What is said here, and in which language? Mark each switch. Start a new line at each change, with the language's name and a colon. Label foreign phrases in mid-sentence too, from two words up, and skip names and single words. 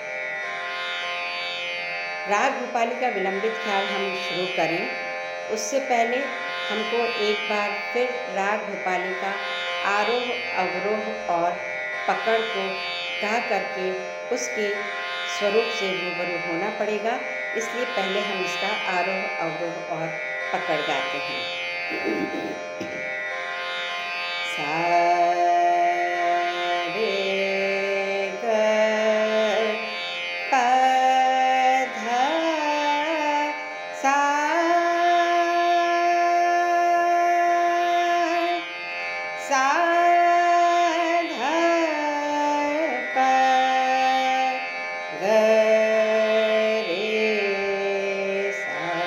Hindi: राग भूपाली का विलंबित ख्याल हम शुरू करें उससे पहले हमको एक बार फिर राग भूपाली का आरोह, अवरोह और पकड़ को गा करके उसके स्वरूप से रूबरू होना पड़ेगा। इसलिए पहले हम इसका आरोह, अवरोह और पकड़ गाते हैं। सा रे ग प ध सा सा ध प ग रे सा